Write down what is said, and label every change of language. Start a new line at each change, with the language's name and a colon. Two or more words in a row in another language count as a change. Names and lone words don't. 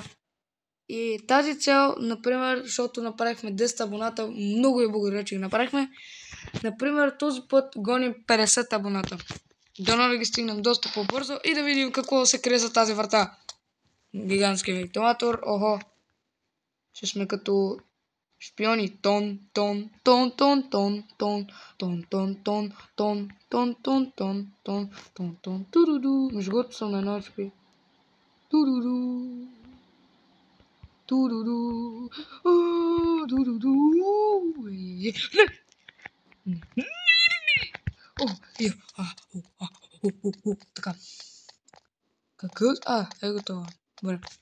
Bulgarian: И тази цел, например, защото направихме 10 абоната, много ви благодаря, че ги направихме. Например, този път гоним 50 абоната. Дано да ги стигнем доста по-бързо и да видим какво се крие за тази врата. Гигантски вентилатор, охо. Ще сме като шпиони. Тон, тон, тон, тон, тон, тон, тон, тон, тон, тон, тон, тон, тон, тон, тон, тон, туруду. Между другото съм на едно HP. Туруду. Туруду. Туруду. Така. Какъв? Е готово. Добре.